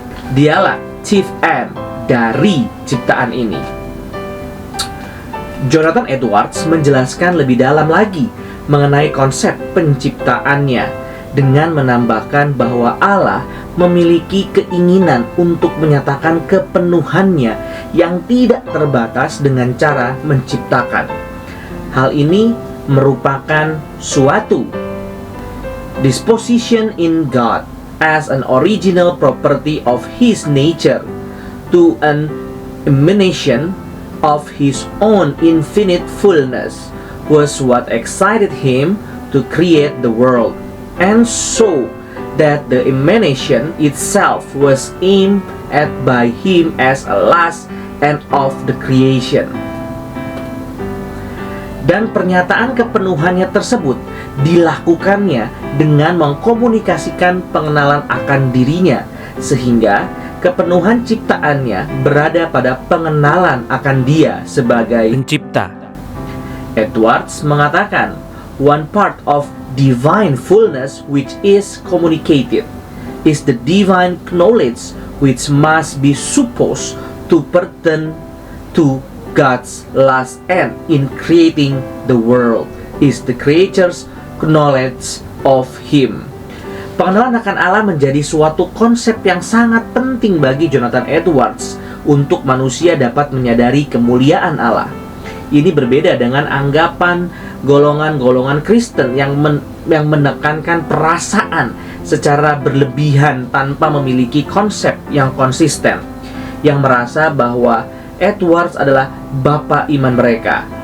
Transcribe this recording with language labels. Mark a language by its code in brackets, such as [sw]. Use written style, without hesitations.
[id] Dialah chief end dari ciptaan ini. Jonathan Edwards menjelaskan lebih dalam lagi mengenai konsep penciptaannya dengan menambahkan bahwa Allah memiliki keinginan untuk menyatakan kepenuhannya yang tidak terbatas dengan cara menciptakan. Hal ini merupakan suatu [en] disposition in God as an original property of His nature to an emanation of His own infinite fullness was what excited Him to create the world, and so that the emanation itself was aimed at by Him as a last end of the creation. [id] Dan pernyataan kepenuhannya tersebut dilakukannya dengan mengkomunikasikan pengenalan akan dirinya, sehingga kepenuhan ciptaannya berada pada pengenalan akan Dia sebagai pencipta. [en] Edwards mengatakan, one part of divine fullness which is communicated is the divine knowledge which must be supposed to pertain to God's last end in creating the world is the creature's knowledge of Him. [id] Pengenalan akan Allah menjadi suatu konsep yang sangat penting bagi Jonathan Edwards untuk manusia dapat menyadari kemuliaan Allah. Ini berbeda dengan anggapan golongan-golongan Kristen yang menekankan perasaan secara berlebihan tanpa memiliki konsep yang konsisten, yang merasa bahwa Edwards adalah bapa iman mereka.